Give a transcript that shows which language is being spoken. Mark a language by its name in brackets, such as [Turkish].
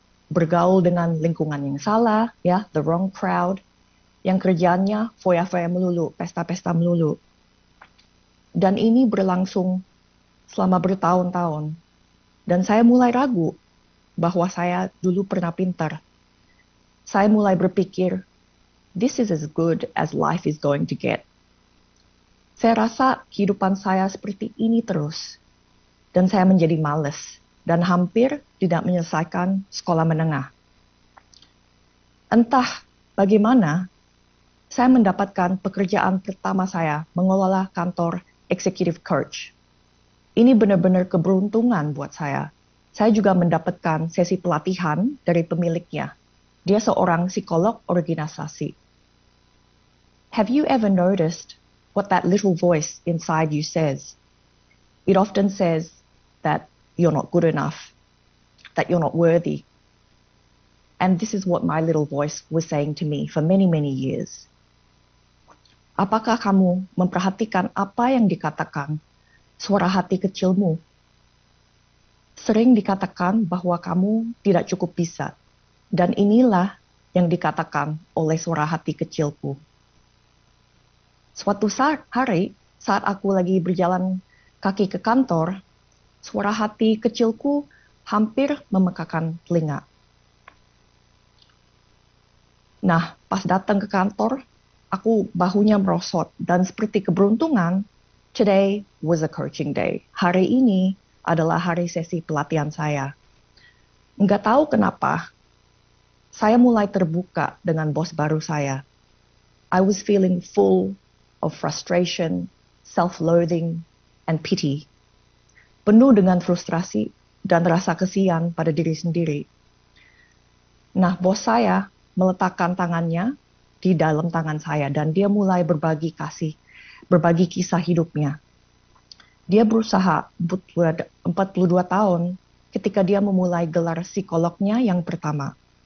[Indonesian] Bergaul dengan lingkungan yang salah, ya, [English] the wrong crowd, [Indonesian] yang kerjaannya foya-foya melulu, pesta-pesta melulu. Dan ini berlangsung selama bertahun-tahun. Dan saya mulai ragu bahwa saya dulu pernah pintar. Saya mulai berpikir, [English] this is as good as life is going to get. [Indonesian] Saya rasa kehidupan saya seperti ini terus. Dan saya menjadi malas dan hampir tidak menyelesaikan sekolah menengah. Entah bagaimana, saya mendapatkan pekerjaan pertama saya mengelola kantor executive coach. Ini benar-benar keberuntungan buat saya. Saya juga mendapatkan sesi pelatihan dari pemiliknya. Dia seorang psikolog organisasi. [English] Have you ever noticed what that little voice inside you says? It often says that you're not good enough, that you're not worthy. And this is what my little voice was saying to me for many, many years. [Indonesian] Apakah kamu memperhatikan apa yang dikatakan suara hati kecilmu? Sering dikatakan bahwa kamu tidak cukup bisa. Dan inilah yang dikatakan oleh suara hati kecilku. Suatu hari, saat aku lagi berjalan kaki ke kantor, suara hati kecilku hampir memekakan telinga. Nah, pas datang ke kantor, aku bahunya merosot. Dan seperti keberuntungan, [English] today was a coaching day. [Indonesian] Hari ini adalah hari sesi pelatihan saya. Nggak tahu kenapa, saya mulai terbuka dengan bos baru saya. [English] I was feeling full of frustration, self-loathing, and pity. [Indonesian] Penuh dengan frustrasi dan rasa kesian pada diri sendiri. Nah, bos saya meletakkan tangannya di dalam tangan saya dan dia mulai berbagi kisah hidupnya. Dia berusaha 42 tahun ketika dia memulai gelar psikolognya yang pertama.